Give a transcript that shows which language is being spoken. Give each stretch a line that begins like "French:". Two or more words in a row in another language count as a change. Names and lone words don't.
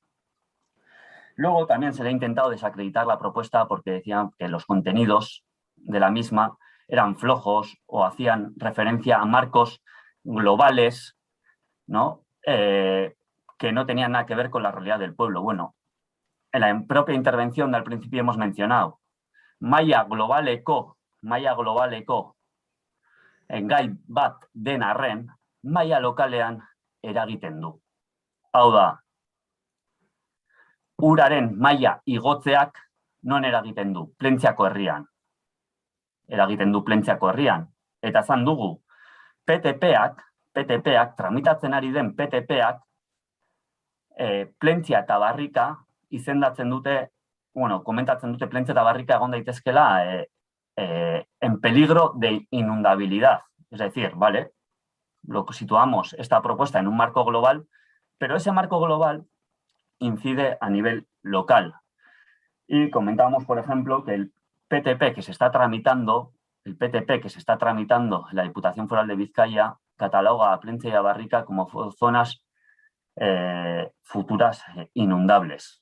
Spanish: Luego también se le ha intentado desacreditar la propuesta porque decían que los contenidos de la misma eran flojos o hacían referencia a marcos globales, ¿no? Que no tenían nada que ver con la realidad del pueblo. Bueno, en la propia intervención del principio hemos mencionado
Basque: maila globaleko gai bat den arren, maila lokalean eragiten du. Hau da, uraren maila igotzeak non eragiten du? Plentziako herrian. Eragiten du Plentziako herrian. Eta zan dugu, PTPak, tramitatzen ari den PTPak, Plentzia eta Barrika izendatzen dute, komentatzen dute Plentzia eta Barrika egon daitezkela
Spanish: en peligro de inundabilidad. Es decir, ¿vale? Lo situamos esta propuesta en un marco global, pero ese marco global incide a nivel local. Y comentábamos, por ejemplo, que el PTP que se está tramitando en la Diputación Foral de Vizcaya cataloga a Plentzia y a Barrika como zonas futuras inundables.